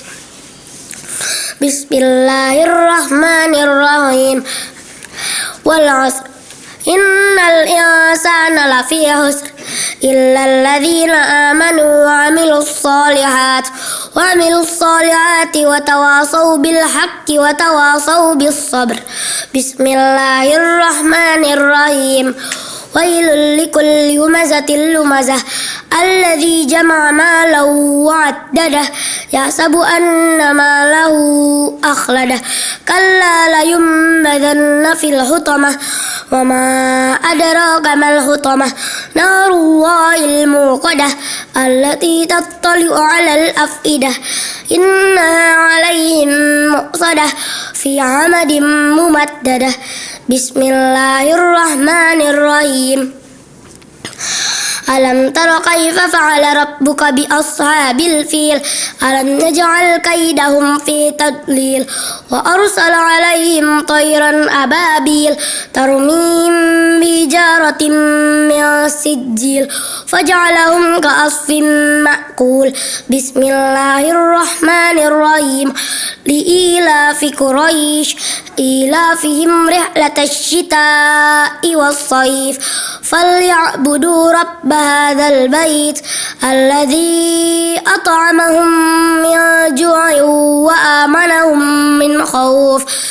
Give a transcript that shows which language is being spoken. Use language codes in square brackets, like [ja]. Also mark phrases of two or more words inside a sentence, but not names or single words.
[ar] بسم الله الرحمن الرحيم والعصر إن الإنسان لفي خسر إلا الذين آمنوا وعملوا الصالحات وتواصوا بالحق وتواصوا بالصبر بسم الله الرحمن الرحيم ويل لكل همزة لمزة الذي جمع مالا وعدده يحسب أن ماله أخلده كلا لينبذن في الحطمة وما أدراك ما الحطمة نار الله الموقدة التي تطلع على الأفئدة إنها عليهم مؤصدة في عمد ممددة. بسم الله الرحمن الرحيم. ألم تر كيف فعل ربك بأصحاب الفيل ألم يجعل كيدهم في تضليل وأرسل عليهم طيرا أبابيل ترميهم بحجارة من سجيل فجعلهم كعصف مأكول. بسم الله الرحمن الرحيم لإيلاف قريش إيلافهم رحلة الشتاء والصيف فليعبدوا رب هذا البيت الذي أطعمهم من جوع وآمنهم من خوف.